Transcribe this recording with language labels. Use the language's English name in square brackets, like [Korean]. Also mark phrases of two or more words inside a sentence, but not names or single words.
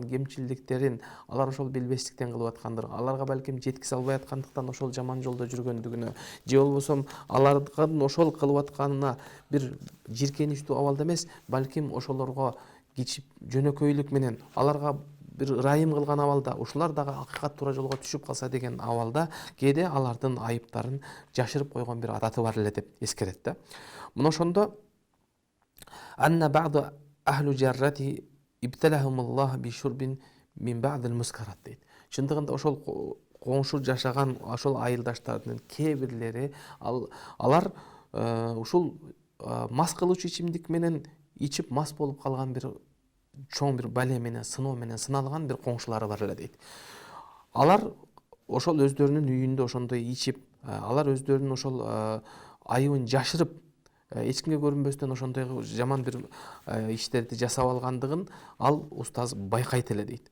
[Kyrgyz] кемчилдиктерин, алар ошол билбестиктен кылып аткандыр, аларга балким жеткизе албай аткандыктан ошол жаман жолдо жүргөндүгүнө, же болбосо алардын ошол кылып атканына бир жиркеничтүү абалда эмес, балким ошолорго кичип жөнөкөйлүк менен, аларга бир ырайым кылган абалда, ушулар дагы акыйкат туура жолго түшүп калса деген абалда кээде алардын айыптарын жашырып койгон бир адаты бар эле деп эскерет да. Мына ошондо [Arabic] أن بعض أهل الجيرة ابتلاهم الله بشرب من بعض المسكرات [Kyrgyz] дейт. Чындыгында ошол коңшу жашаган ошол айылдаштардын кээ бирлери алар ушул мас кылуучу ичимдик менен ичип мас болуп калган бир чоң бир бале менен, сыноо менен сыналган бир коңшулары бар эле дейт. Алар ошол өздөрүнүн үйүндө ошондой ичип, алар өздөрүнүн ошол айыбын жашырып, эч кимге көрүнбөстөн ошондой жаман бир иштерди жасап алгандыгын ал устаз байкайт эле дейт.